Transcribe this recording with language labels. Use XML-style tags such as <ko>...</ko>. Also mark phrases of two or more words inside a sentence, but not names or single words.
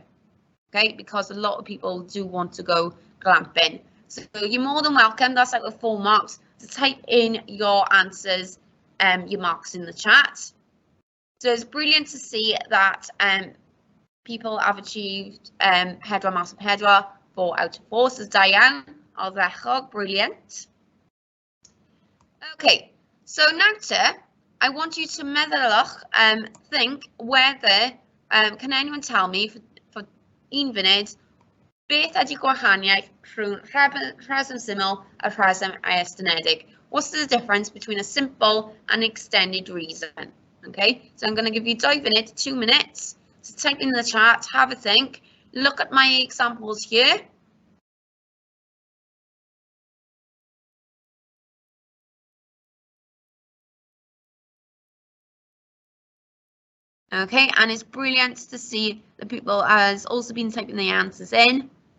<en>Okay, because a lot of people do want to go glamping. So you're more than welcome, that's like with 4 marks, to type in your answers, your marks in the chat. So it's brilliant to see that people have achieved</en> <cy>pedwar mas o pedwar,</cy> <en>4 out of 4, so</en> <cy>da iawn, ardderchog,</cy> <en>brilliant. Okay, so now I want you to meddylwch, think whether, can anyone tell me for 1 funud,</en> <cy>beth ydy gwahaniaeth rhwng rheswm syml a rheswm estynedig?</cy> <en>What's the difference between a simple and extended reason? Okay, so I'm going to give you 2 funud, 2 minutes to type in the chat, have a think, look at my examples here. Okay, and it's brilliant to see that people has also been typing the answers in.</en>